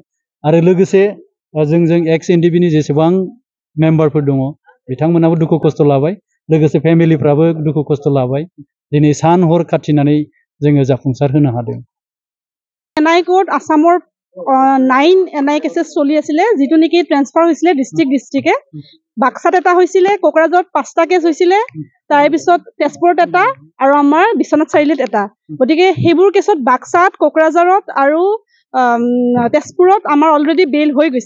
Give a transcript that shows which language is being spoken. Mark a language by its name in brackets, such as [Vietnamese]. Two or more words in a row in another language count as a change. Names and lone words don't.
[Bodo] आरो लोगोसे जोंजों XNDBनि जेसेबां मेम्बारफोर दङ बिथांमोनाबो दुखु खस्थ' लाबाय। लोगोसे फेमिलिफ्राबो दुखु खस्थ' लाबाय। दिनै सान हर खाथिनानै जोङो जाफुंसार होनो हादों। [Assamese] NI कोर्ट आसाমৰ 9 NI केसेस চলি আছিলে, যেটো নেকি ট্ৰান্সফাৰ হৈছিলে ডিষ্ট্ৰিক্টে। বাক্সাত এটা হৈছিলে, কোকৰাঝাৰত 5টা কেছ হৈছিলে, তাৰপিছত তেজপুৰত এটা আৰু আমাৰ বিশ্বনাথ চাৰিআলিত এটা। গতিকে সেইবোৰ কেছত বাক্সাত, কোকৰাঝাৰত আৰু তেজপুৰত আমাৰ অলৰেডি বেইল হৈ গৈছে।